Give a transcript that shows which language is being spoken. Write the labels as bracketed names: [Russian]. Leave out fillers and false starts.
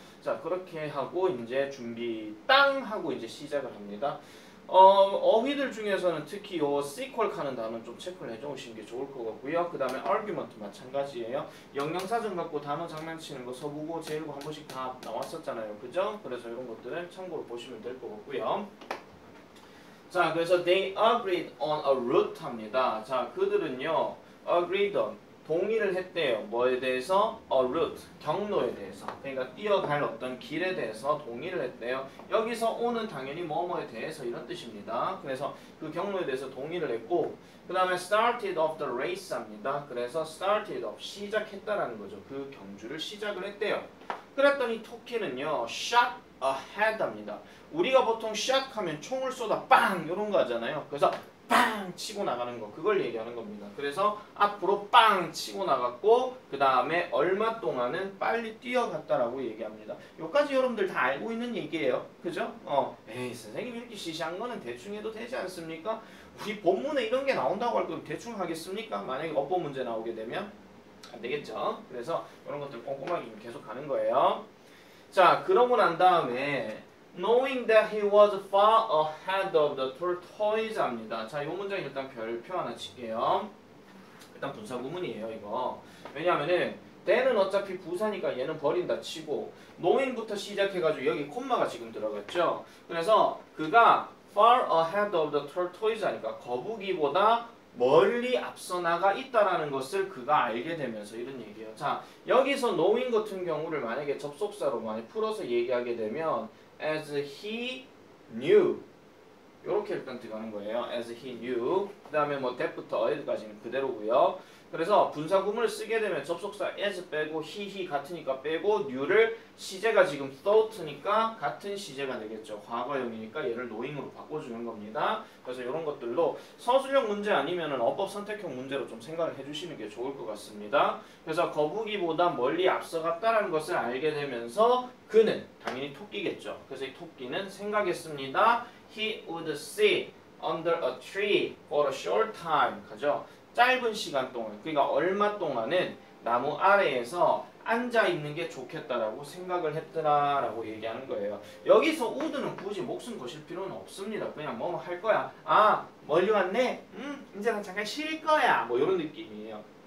[Korean] 자 그렇게 하고 이제 준비 땅 하고 이제 시작을 합니다. 어휘들 중에서는 특히 요 sequel 하는 단어는 좀 체크를 해주시는 게 좋을 것 같고요. 그 다음에 argument 마찬가지예요. 영양사전 갖고 단어 장난치는 거 서부고 제일고 한 번씩 다 나왔었잖아요. 그죠? 그래서 이런 것들은 참고로 보시면 될 것 같고요. 자 그래서 [English] they agreed on a route [Korean] 합니다. 자 그들은요 [English] agreed on [Korean] 동의를 했대요. 뭐에 대해서? [English] A route, [Korean] 경로에 대해서. 그러니까 뛰어갈 어떤 길에 대해서 동의를 했대요. 여기서 오는 당연히 뭐뭐에 대해서 이런 뜻입니다. 그래서 그 경로에 대해서 동의를 했고 그 다음에 [English] started of the race [Korean] 합니다. 그래서 started of, 시작했다라는 거죠. 그 경주를 시작을 했대요. 그랬더니 토끼는요 [English] shot ahead [Korean] 합니다. 우리가 보통 shot 하면 총을 쏘다 빵 이런 거 하잖아요. 그래서 빵 치고 나가는 거 그걸 얘기하는 겁니다. 그래서 앞으로 빵 치고 나갔고 그 다음에 얼마 동안은 빨리 뛰어갔다라고 얘기합니다. 요까지 여러분들 다 알고 있는 얘기예요. 그죠? 에이 선생님 이렇게 시시한 거는 대충 해도 되지 않습니까? 우리 본문에 이런 게 나온다고 할 거면 대충 하겠습니까? 만약에 어법 문제 나오게 되면 안 되겠죠. 그래서 이런 것들 꼼꼼하게 계속 가는 거예요. 자 그러고 난 다음에 [English] knowing that he was far ahead of the tortoise [Korean] 합니다. 자, 이 문장 일단 별표 하나 칠게요. 일단 분사구문이에요, 이거. 왜냐하면은 때는 어차피 부사니까 얘는 버린다 치고 knowing부터 시작해가지고 여기 콤마가 지금 들어갔죠. 그래서 그가 [English] far ahead of the tortoise [Korean] 하니까 거북이보다 멀리 앞서 나가 있다라는 것을 그가 알게 되면서 이런 얘기예요. 자, 여기서 knowing 같은 경우를 만약에 접속사로 많이 풀어서 얘기하게 되면 [English] as he knew [Korean] 이렇게 일단 들어가는 거예요. [English] as he knew [Korean] 그 다음에 뭐 that부터 ahead까지는 그대로고요. 그래서 분사구문을 쓰게 되면 접속사 as 빼고 he 같으니까 빼고 knew를 시제가 지금 thought니까 같은 시제가 되겠죠. 과거형이니까 얘를 knowing으로 바꿔주는 겁니다. 그래서 이런 것들로 서술형 문제 아니면은 어법 선택형 문제로 좀 생각을 해주시는 게 좋을 것 같습니다. 그래서 거북이보다 멀리 앞서갔다는 것을 알게 되면서 그는 당연히 토끼겠죠. 그래서 이 토끼는 생각했습니다. [English] He would sit under a tree for a short time. [Korean] 가죠. 짧은 시간 동안, 그러니까 얼마 동안은 나무 아래에서 앉아 있는 게 좋겠다라고 생각을 했더라라고 얘기하는 거예요. 여기서 would는 굳이 목숨 거실 필요는 없습니다. 그냥 뭐 할 거야. 아 멀리 왔네. 이제 잠깐 쉴 거야. 뭐 이런 느낌이에요.